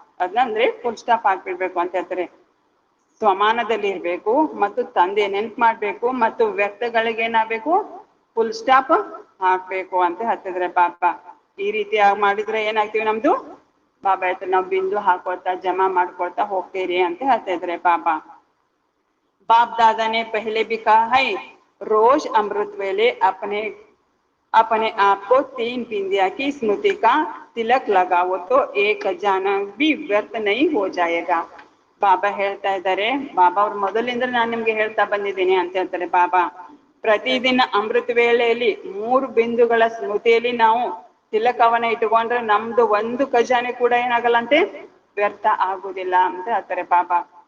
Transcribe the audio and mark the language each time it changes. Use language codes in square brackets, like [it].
[kn] ಅದಂದ್ರೆ full stop ಹಾಕ್ಬಿಡ್ಬೇಕು ಅಂತ ಹೇಳ್ತಾರೆ. ಸ್ವಮಾನದಲ್ಲಿ ಇರ್ಬೇಕು ಮತ್ತು ತಂದೆ ನೆನ್ಪು ಮಾಡ್ಬೇಕು ಮತ್ತು ವ್ಯಕ್ತಗಳಿಗೆ ಏನಾಗ್ಬೇಕು ಫುಲ್ ಸ್ಟಾಪ್ ಹಾಕ್ಬೇಕು ಅಂತ ಹೇಳ್ತಿದ್ರೆ ಬಾಬಾ. ಈ ರೀತಿ ಮಾಡಿದ್ರೆ ಏನಾಗ್ತೀವಿ ನಮ್ದು ಬಾಬಾ ಹೇಳ್ತಾರೆ ನಾವು ಬಿಂದು ಹಾಕೊಳ್ತಾ ಜಮಾ ಮಾಡ್ಕೊಳ್ತಾ ಹೋಗ್ತೀರಿ ಅಂತ ಹೇಳ್ತಾ ಇದ್ರೆ ಬಾಬಾ. [hi] बाप दादा ने पहले भी कहा है, रोज अमृत वेले अपने अपने आप को 3 बिंदिया की स्मृति का तिलक लगाओ तो एक खजाना भी व्यर्थ नहीं हो जाएगा. [kn] ಬಾಬಾ ಹೇಳ್ತಾ ಇದ್ದಾರೆ, ಬಾಬಾ ಅವ್ರ ಮೊದಲಿಂದ ನಾನು ನಿಮ್ಗೆ ಹೇಳ್ತಾ ಬಂದಿದ್ದೀನಿ ಅಂತ ಹೇಳ್ತಾರೆ ಬಾಬಾ. ಪ್ರತಿದಿನ ಅಮೃತ ವೇಳೆಯಲ್ಲಿ 3 ಬಿಂದುಗಳ ಸ್ಮೃತಿಯಲ್ಲಿ ನಾವು ತಿಲಕವನ್ನ ಇಟ್ಟುಕೊಂಡ್ರೆ ನಮ್ದು ಒಂದು ಖಜಾನೆ ಕೂಡ ಏನಾಗಲ್ಲಂತೆ ವ್ಯರ್ಥ ಆಗುದಿಲ್ಲ ಅಂತ ಹೇಳ್ತಾರೆ ಬಾಬಾ.